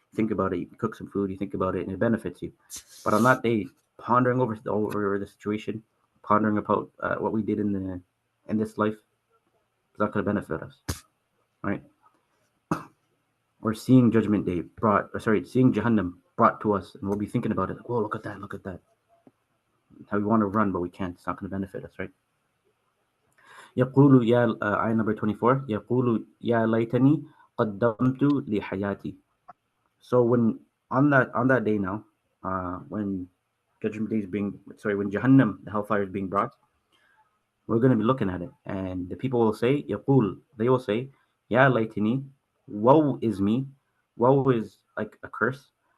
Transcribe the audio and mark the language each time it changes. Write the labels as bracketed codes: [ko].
[en] Think about it. You cook some food. You think about it, and it benefits you. But on that day, pondering over the situation, pondering about what we did in this life, is not going to benefit us, right? Or seeing Judgment Day seeing Jahannam brought to us, and we'll be thinking about it. Like, oh, look at that. How we want to run, but we can't. It's not going to benefit us, right? [ar] يقول يا آية [en] number 24. [ar] يقول يا ليتني قدمت لحياتي. [en] So when on that day now, when Judgment Day is when Jahannam, the hellfire, is being brought, we're going to be looking at it, and the people will say, يقول, they will say, [ar] يا ليتني, [en] woe is me, woe is like a curse.